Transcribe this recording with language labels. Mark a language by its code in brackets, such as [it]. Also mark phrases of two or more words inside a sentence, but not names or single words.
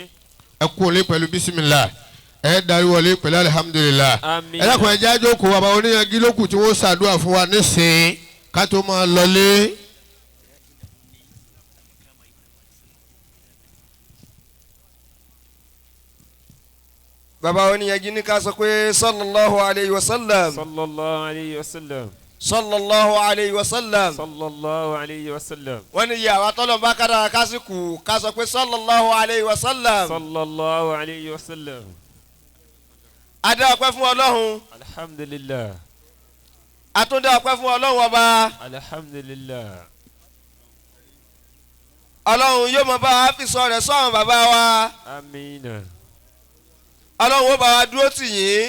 [yo] ẹ kú olé pẹ̀lú bísímìlá ẹ darí wọlé pẹ̀lú alihamudulilá. Àmín. ẹ dákun ẹ jẹ́ àjókòó bàbá wọn níyanjú lọ́kù tí wọ́n ṣàdúrà fún wa nísìnyí ká tó máa lọlé. Bàbá oníyanjú ní ká sọ pé [ar] صلى الله عليه وسلم. صلى الله عليه وسلم. صلى الله عليه وسلم. صلى الله عليه وسلم. [yo] Wọ́n ní ìyá wa tọ́lọ̀ bá kára kásìkò ká sọ pé [ar] صلى الله عليه وسلم. صلى الله عليه وسلم. [yo] Adé ọpẹ́ fún Ọlọ́run. [ar] Alhamdulillah. [yo] Àtúndé ọpẹ́ fún Ọlọ́run ọba. [ar] Alhamdulillah. [yo] Ọlọ́run yóò mọ bá wa fi sọ rẹ̀ sọ́run bàbá wa. Àmínà. Ọlọ́run ó bá wa dúró tì yín.